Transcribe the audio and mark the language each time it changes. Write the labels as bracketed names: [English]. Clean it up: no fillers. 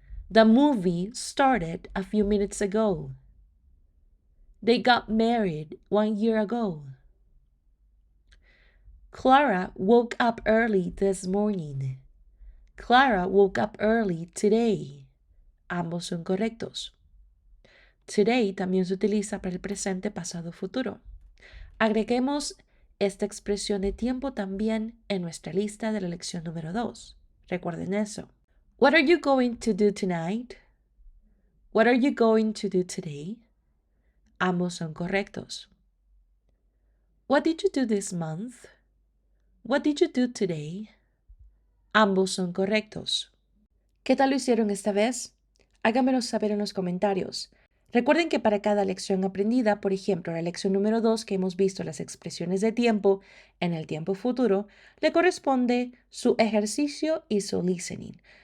[English] The movie started a few minutes ago. They got married 1 year ago. Clara woke up early this morning. Clara woke up early today. [Spanish] Ambos son correctos. Today también se utiliza para el presente, pasado, futuro. Agreguemos esta expresión de tiempo también en nuestra lista de la lección número 2. Recuerden eso. [English] What are you going to do tonight? What are you going to do today? [Spanish] Ambos son correctos. [English] What did you do this month? What did you do today? [Spanish] Ambos son correctos. ¿Qué tal lo hicieron esta vez? Háganmelo saber en los comentarios. Recuerden que para cada lección aprendida, por ejemplo, la lección número 2 que hemos visto las expresiones de tiempo en el tiempo futuro, le corresponde su ejercicio y su listening.